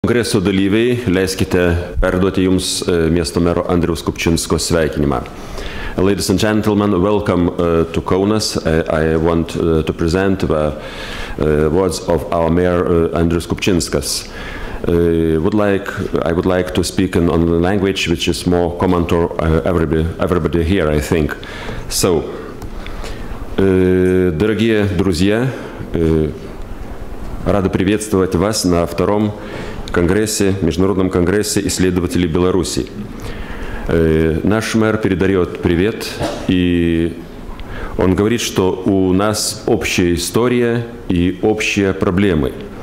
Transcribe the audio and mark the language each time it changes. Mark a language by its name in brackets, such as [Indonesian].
[Lithuanian] Kongreso dalyviai, leiskite perduoti Jums miesto mero Andriaus Kupčinsko sveikinimą. [English] Ladies and gentlemen, welcome to Kaunas. I want to present the words of our mayor Andrius Kupčinskas. I would like to speak on the language which is more common to everybody here, I think. [Russian] So, дорогие друзья, рады приветствовать вас на втором Международном конгрессе исследователей Беларуси. Наш мэр передает привет, и он говорит, что у нас общая история и общие проблемы.